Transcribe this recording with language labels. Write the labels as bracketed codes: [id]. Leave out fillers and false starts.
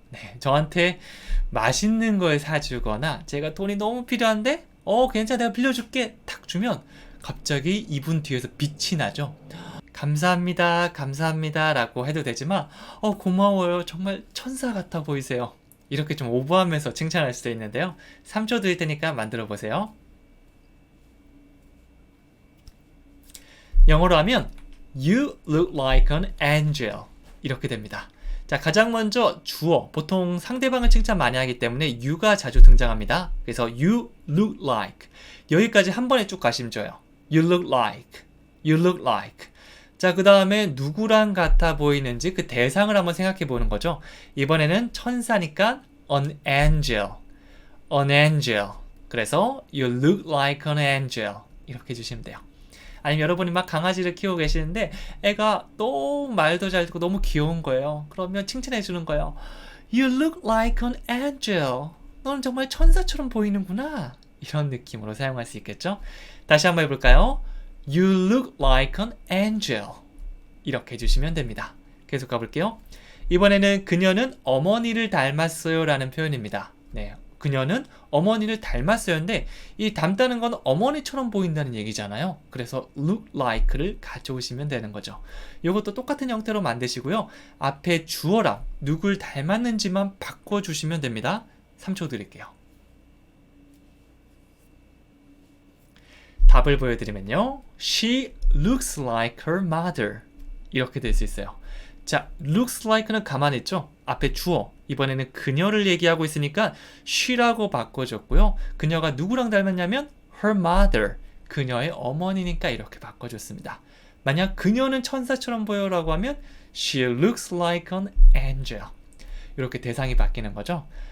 [ko] 네, 저한테 맛있는 걸 사주거나 제가 돈이 너무 필요한데 괜찮아 내가 빌려줄게 탁 주면 갑자기 이분 뒤에서 빛이 나죠. 감사합니다 감사합니다 라고 해도 되지만 고마워요 정말 천사 같아 보이세요. 이렇게 좀 오버하면서 칭찬할 수도 있는데요. 3초 드릴 테니까 만들어 보세요. 영어로 하면 [en] You look like an angel. [ko] 이렇게 됩니다. 자, 가장 먼저 주어. 보통 상대방을 칭찬 많이 하기 때문에 you가 자주 등장합니다. 그래서 [en] you look like. [ko] 여기까지 한 번에 쭉 가시면 좋아요. [en] You look like. You look like. [ko] 자, 그 다음에 누구랑 같아 보이는지 그 대상을 한번 생각해 보는 거죠. 이번에는 천사니까 [en] an angel. An angel. [ko] 그래서 [en] you look like an angel. [ko] 이렇게 해주시면 돼요. 아니면 여러분이 막 강아지를 키우고 계시는데 애가 너무 말도 잘 듣고 너무 귀여운 거예요. 그러면 칭찬해 주는 거예요. [en] You look like an angel. [ko] 너는 정말 천사처럼 보이는구나. 이런 느낌으로 사용할 수 있겠죠? 다시 한번 해볼까요? [en] You look like an angel. [ko] 이렇게 해주시면 됩니다. 계속 가볼게요. 이번에는 그녀는 어머니를 닮았어요 라는 표현입니다. 네, 그녀는 어머니를 닮았어요인데 이 닮다는 건 어머니처럼 보인다는 얘기잖아요. 그래서 look like를 가져오시면 되는 거죠. 이것도 똑같은 형태로 만드시고요. 앞에 주어랑 누굴 닮았는지만 바꿔주시면 됩니다. 3초 드릴게요. 답을 보여드리면요. [en] She looks like her mother. [ko] 이렇게 될 수 있어요. 자, looks like는 가만히 있죠? 앞에 주어, 이번에는 그녀를 얘기하고 있으니까 she라고 바꿔줬고요. 그녀가 누구랑 닮았냐면 [en] her mother, [ko] 그녀의 어머니니까 이렇게 바꿔줬습니다. 만약 그녀는 천사처럼 보여라고 하면 [en] she looks like an angel. [ko] 이렇게 대상이 바뀌는 거죠.